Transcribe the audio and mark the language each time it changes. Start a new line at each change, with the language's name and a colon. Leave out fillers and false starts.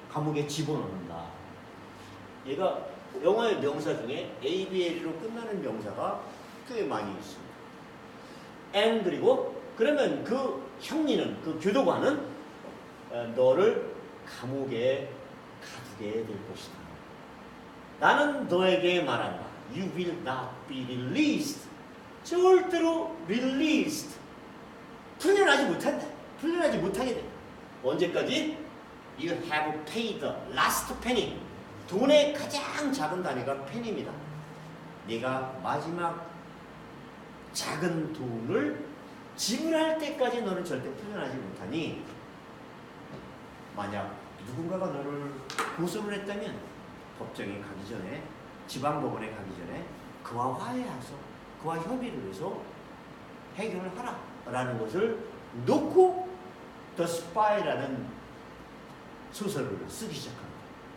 Korean: 감옥에 집어넣는다. 얘가 영어의 명사 중에 ABL로 끝나는 명사가 꽤 많이 있습니다. and 그리고 그러면 그 형리는, 그 교도관은 너를 감옥에 가두게 될 것이다. 나는 너에게 말한다.
English: You will not be released.
Korean: 절대로 released. 풀려나지 못한다. 풀려나지 못하게 돼. 언제까지?
English: You have paid the last penny.
Korean: 돈의 가장 작은 단위가 penny입니다. 네가 마지막 작은 돈을 지불할 때까지 너는 절대 풀려나지 못하니, 만약 누군가가 너를 고소를 했다면 법정에 가기 전에, 지방법원에 가기 전에 그와 화해해서 그와 협의를 해서 해결을 하라 라는 것을 놓고 The Spy라는 소설을 쓰기 시작합니다.